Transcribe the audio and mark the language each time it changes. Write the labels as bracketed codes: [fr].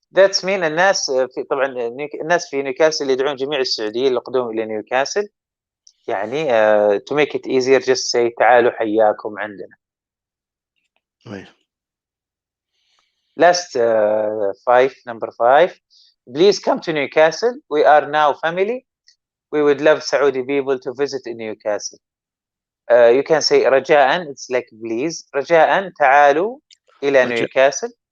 [ar] That's mean الناس في طبعا الناس في نيوكاسل يدعون جميع السعوديين للقدوم إلى نيوكاسل. [en] يعني to make it easier just say [ar] تعالوا حياكم عندنا. [en] Right. Last 5, number 5. Please come to Newcastle. We are now family. We would love Saudi people to visit in Newcastle. You can say رجاء, it's like please. [ar] رجاء تعالوا إلى نيوكاسل.